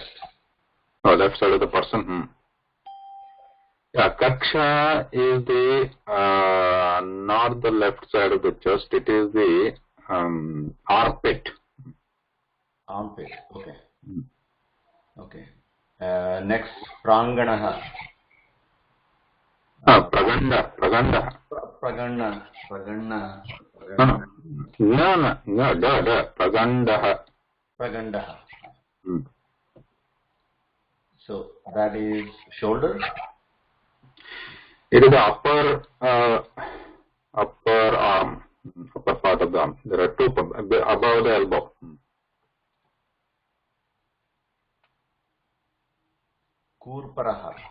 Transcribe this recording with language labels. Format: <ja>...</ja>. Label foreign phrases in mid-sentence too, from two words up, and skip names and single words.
<en>Oh, left side of the person. Yeah, Kaksha is the not the left side of the chest. It is the armpit. Armpit. Okay. Okay. Next,</en> <sa>Pranganaha. Praganda. Praganda. No. Pragandaha. Pragandaha.</sa> <en>So that is shoulder. It is the upper arm, upper part of the arm. There are two above the elbow.</en> <sa>Kurparaha.</sa>